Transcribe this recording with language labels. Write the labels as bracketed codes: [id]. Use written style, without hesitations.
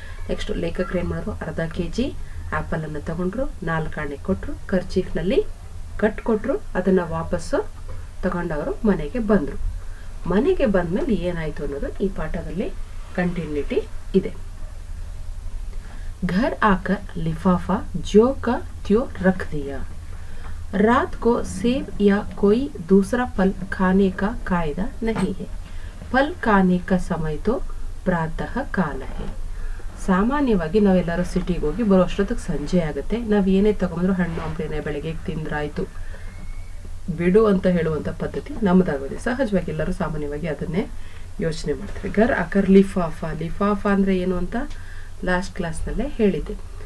[kn] Next ಲೇಖಕರು ಏನು ಮಾಡಿದ್ರು, ಅರ್ಧ kg ಆ್ಯಪಲನ್ನು ತಗೊಂಡ್ರು, 4 ಆಣೆ ಕೊಟ್ಟರು, ಕರ್ಚೀಫ್ನಲ್ಲಿ ಕಟ್ಕೊಟ್ರು. ಅದನ್ನು ವಾಪಸ್ಸು ತಗೊಂಡವರು ಮನೆಗೆ ಬಂದರು. ಮನೆಗೆ ಬಂದಮೇಲೆ ಏನಾಯಿತು ಅನ್ನೋದು ಈ ಪಾಠದಲ್ಲಿ ಕಂಟಿನ್ಯೂಟಿ ಇದೆ. [hi] घर आकर लिफाफा ज्यो का त्यों रख दिया. रात को सेब या कोई दूसरा फल खाने का कायदा नहीं है. फल खाने का समय तो प्रातः काल है. [kn] ಸಾಮಾನ್ಯವಾಗಿ ನಾವೆಲ್ಲರೂ ಸಿಟಿಗೆ ಹೋಗಿ ಬರೋ ಅಷ್ಟೊತ್ತಿಗೆ ಸಂಜೆ ಆಗುತ್ತೆ. ನಾವು ಏನೇ ತಗೊಂಡ್ರು ಹಣ್ಣು ಹಂಪಲಿನ ಬೆಳಗ್ಗೆ ತಿಂದ್ರಾಯ್ತು ಬಿಡು ಅಂತ ಹೇಳುವಂಥ ಪದ್ಧತಿ ನಮ್ಮದಾಗೋದೆ. ಸಹಜವಾಗಿ ಎಲ್ಲರೂ ಸಾಮಾನ್ಯವಾಗಿ ಅದನ್ನೇ ಯೋಚನೆ ಮಾಡ್ತಾರೆ. [hi] ಘರ್ ಆಕರ್ ಲಿಫಾಫಾ. [kn] ಲಿಫಾಫಾ ಅಂದರೆ ಏನು ಅಂತ ಲಾಸ್ಟ್ ಕ್ಲಾಸ್ನಲ್ಲೇ ಹೇಳಿದ್ದೆ.